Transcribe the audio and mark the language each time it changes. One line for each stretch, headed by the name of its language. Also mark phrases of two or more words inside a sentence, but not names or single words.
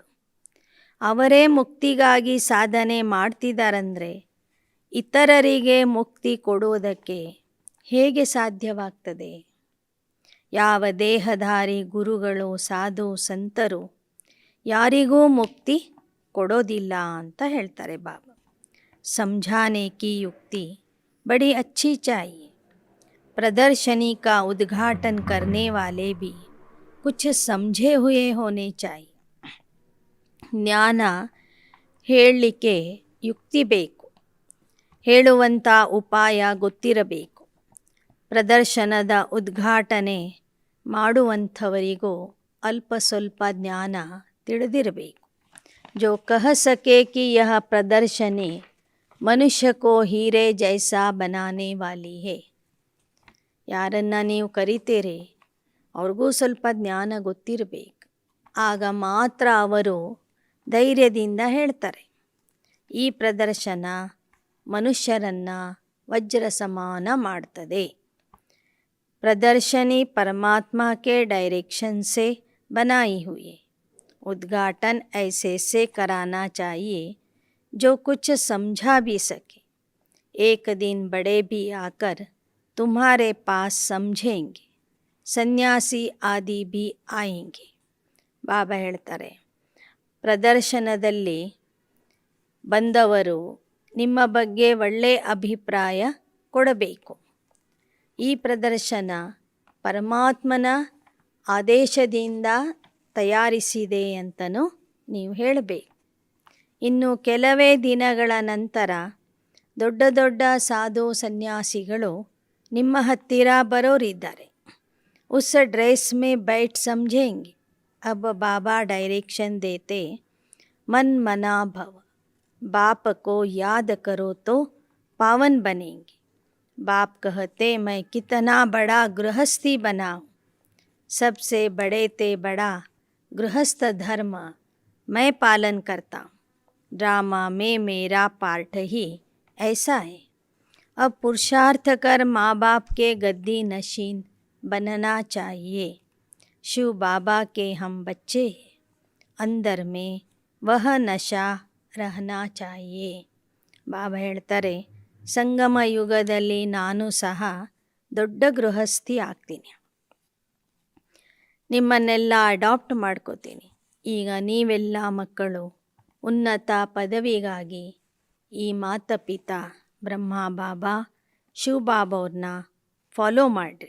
Kannada: ಅವರೇ ಮುಕ್ತಿಗಾಗಿ ಸಾಧನೆ ಮಾಡ್ತಿದ್ದಾರಂದರೆ ಇತರರಿಗೆ ಮುಕ್ತಿ ಕೊಡುವುದಕ್ಕೆ ಹೇಗೆ ಸಾಧ್ಯವಾಗ್ತದೆ? ಯಾವ ದೇಹಧಾರಿ ಗುರುಗಳು, ಸಾಧು ಸಂತರು ಯಾರಿಗೂ ಮುಕ್ತಿ ಕೊಡೋದಿಲ್ಲ ಅಂತ ಹೇಳ್ತಾರೆ ಬಾಬಾ.
Hindi: समझाने की युक्ति बड़ी अच्छी चाहिए, प्रदर्शनी का उद्घाटन करने वाले भी कुछ समझे हुए होने चाहिए.
Kannada: ಜ್ಞಾನ ಹೇಳಲಿಕ್ಕೆ ಯುಕ್ತಿ ಬೇಕು, ಹೇಳುವಂಥ ಉಪಾಯ ಗೊತ್ತಿರಬೇಕು. ಪ್ರದರ್ಶನದ ಉದ್ಘಾಟನೆ ಮಾಡುವಂಥವರಿಗೂ ಅಲ್ಪ ಸ್ವಲ್ಪ ಜ್ಞಾನ ತಿಳಿದಿರಬೇಕು.
Hindi: जो कह सके कि यह प्रदर्शनी मनुष्य को हीरे जैसा बनाने वाली है.
Kannada: ಯಾರನ್ನು ನೀವು ಕರಿತೀರಿ ಅವ್ರಿಗೂ ಸ್ವಲ್ಪ ಜ್ಞಾನ ಗೊತ್ತಿರಬೇಕು. ಆಗ ಮಾತ್ರ ಅವರು ಧೈರ್ಯದಿಂದ ಹೇಳ್ತಾರೆ, ಈ ಪ್ರದರ್ಶನ ಮನುಷ್ಯರನ್ನು ವಜ್ರ ಸಮಾನ ಮಾಡ್ತದೆ.
Hindi: प्रदर्शनी परमात्मा के डायरेक्शन से बनाई हुई है. उद्घाटन ऐसे से कराना चाहिए जो कुछ समझा भी सके. एक दिन बड़े भी आकर तुम्हारे पास समझेंगे, सन्यासी आदि भी आएंगे.
Kannada: ಬಾಬಾ ಹೇಳ್ತಾರೆ, ಪ್ರದರ್ಶನದಲ್ಲಿ ಬಂದವರು ನಿಮ್ಮ ಬಗ್ಗೆ ಒಳ್ಳೆಯ ಅಭಿಪ್ರಾಯ ಕೊಡಬೇಕು. ಈ ಪ್ರದರ್ಶನ ಪರಮಾತ್ಮನ ಆದೇಶದಿಂದ ತಯಾರಿಸಿದೆ ಅಂತಲೂ ನೀವು ಹೇಳಬೇಕು. ಇನ್ನು ಕೆಲವೇ ದಿನಗಳ ನಂತರ ದೊಡ್ಡ ದೊಡ್ಡ ಸಾಧು ಸನ್ಯಾಸಿಗಳು ನಿಮ್ಮ ಹತ್ತಿರ ಬರೋರಿದ್ದಾರೆ.
Hindi: उस ड्रेस में बैठ समझेंगे. अब बाबा डायरेक्शन देते,
Sanskrit: मन मना भव,
Hindi: बाप को याद करो तो पावन बनेंगे. बाप कहते मैं कितना बड़ा गृहस्थी बनाऊं, सबसे बड़े ते बड़ा गृहस्थ धर्म मैं पालन करता हूँ. ड्रामा में मेरा पार्ट ही ऐसा है. अब पुरुषार्थ कर माँ बाप के गद्दी नशीन बनना चाहिए. शिव बाबा के हम बच्चे हैं, अंदर में वह नशा रहना चाहिए.
Kannada: ಬಾಬಾ ಹೇಳ್ತಾರೆ, ಸಂಗಮ ಯುಗದಲ್ಲಿ ನಾನು ಸಹ ದೊಡ್ಡ ಗೃಹಸ್ಥಿ ಆಗ್ತೀನಿ. ನಿಮ್ಮನ್ನೆಲ್ಲ ಅಡಾಪ್ಟ್ ಮಾಡ್ಕೋತೀನಿ. ಈಗ ನೀವೆಲ್ಲ ಮಕ್ಕಳು ಉನ್ನತ ಪದವಿಗಾಗಿ ಈ ಮಾತಾಪಿತಾ ಬ್ರಹ್ಮ ಬಾಬಾ ಶಿವಬಾಬಾವ್ರನ್ನ ಫಾಲೋ ಮಾಡಿರಿ.